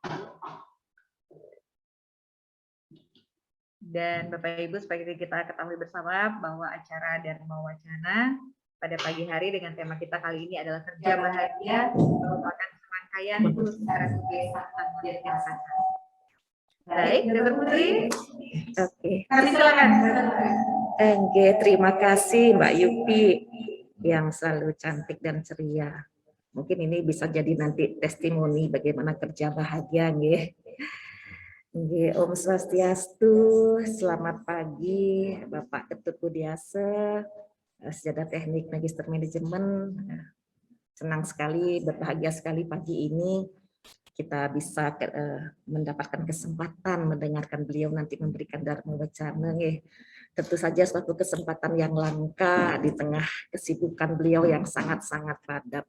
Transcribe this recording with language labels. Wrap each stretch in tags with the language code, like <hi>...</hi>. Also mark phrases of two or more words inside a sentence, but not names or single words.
<id>Dan Bapak Ibu, seperti kita ketahui bersama bahwa acara Dharma Wacana pada pagi hari dengan tema kita kali ini adalah kerja bahagia, merupakan serangkaian RSUP Sanglah Denpasar. Baik, Dr. Putri. Oke. Kami silakan. Oke, terima kasih Mbak Yupi yang selalu cantik dan ceria. Mungkin ini bisa jadi nanti testimoni bagaimana kerja bahagia, nggih. Nggih,</id> <ban>Om Swastiastu,</ban> <id>selamat pagi Bapak Ketut Budiase, Sarjana Teknik Magister Manajemen. Senang sekali, berbahagia sekali pagi ini kita bisa mendapatkan kesempatan mendengarkan beliau nanti memberikan Dharma Wacana, nggih. Tentu saja suatu kesempatan yang langka di tengah kesibukan beliau yang sangat-sangat padat.</id>